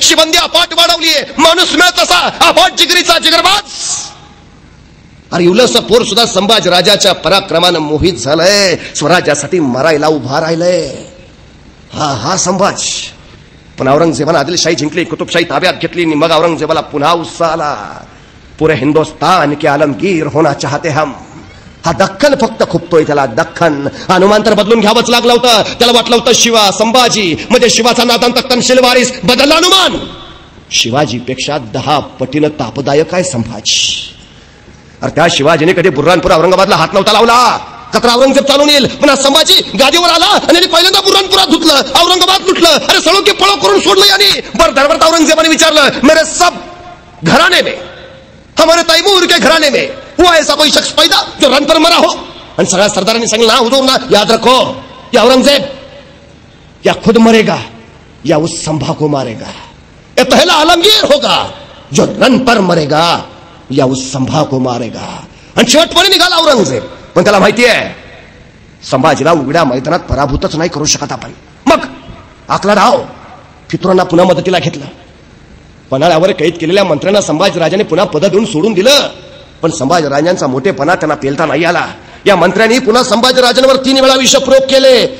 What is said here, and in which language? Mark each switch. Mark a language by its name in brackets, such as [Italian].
[Marathi] शिबंदी अफाट वाढवलीये. माणूस मिळत असा अफाट जिगरीचा जिगरबाज. अरे युलस पोर सुद्धा संभाजी राजाच्या पराक्रमानं मोहित झालंय. स्वराज्यासाठी मरायला उभा राहिलंय. हा संभाज. पण औरंगजेबानं आदिलशाही जिंकली, कुतुबशाही ताब्यात घेतली. मग औरंगजेबाला पुन्हा उत्साह आला. [Hindi] पुरे हिंदुस्तान के आलमगीर होना चाहते हम. [Marathi] हा दख्खन फक्त खुपतोय त्याला, दख्खन. हनुमान तर बदलून घ्यावंच लागलं होतं. त्याला वाटलं होतं शिवा संभाजी म्हणजे शिवाचा नातांत तनशील वारीस. बदलला हनुमान. शिवाजीपेक्षा 10 पटीनं तापदायक आहे संभाजी. अरे त्या शिवाजीने कधी बुर्हानपूर औरंगाबादला हात नव्हता लावला. कचरा औरंगजेब चालून येईल पण संभाजी गादीवर आला आणि पहिल्यांदा बुर्हानपुरात धुतलं, औरंगाबाद लुटलं. अरे सळो की पळो करून सोडलं यांनी. बर दरबारात औरंगजेबाने विचारलं, [Hindi] मेरे सब घराने में, हमारे तैमूर के घराने में हुआ ऐसा कोई शख्स पैदा जो रन पर मरा हो? [Marathi] आणि सगळ्या सरदारांनी सांगितलं, [Hindi] ना हुजूर ना, याद रखो या औरंगजेब या खुद मरेगा या उस संभा को मारेगा. ये पहला आलमगीर होगा जो रन पर मरेगा या उस संभा को मारेगा. [Marathi] आणि शेवटपणे निघाला औरंगजेब. पण त्याला माहिती आहे संभाजीला उघड्या मैदानात पराभूतच नाही करू शकत आपण. मग आकला डाव. फितुरांना पुन्हा मदतीला घेतलं. पन्हाळ्यावर कैद केलेल्या मंत्र्यांना संभाजीराजाने पुन्हा पद देऊन सोडून दिलं. पण संभाजीराजांचा मोठेपणा त्यांना पेलता नाही आला. या मंत्र्यांनी पुन्हा संभाजीराजांवर 3 वेळा विषप्रयोग केले.